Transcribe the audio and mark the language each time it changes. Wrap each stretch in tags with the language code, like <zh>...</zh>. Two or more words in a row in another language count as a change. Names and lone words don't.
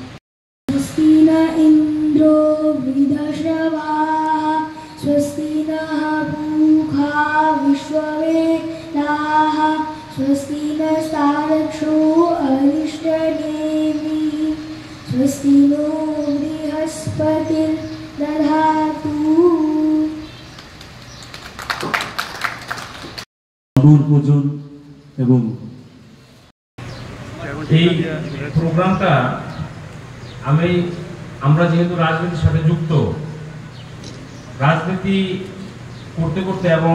<sa>स्वस्ति न इन्द्रो वृद्धश्रवाः स्वस्ति नः पूषा विश्ववेदाः स्वस्ति नस्तार्क्ष्यो अरिष्टनेमिः स्वस्ति नो बृहस्पतिर्दधातु।</sa> <bn>পূজন এবং এই প্রোগ্রামটা আমরা যেহেতু রাজনীতির সাথে যুক্ত, রাজনীতি করতে করতে এবং</bn>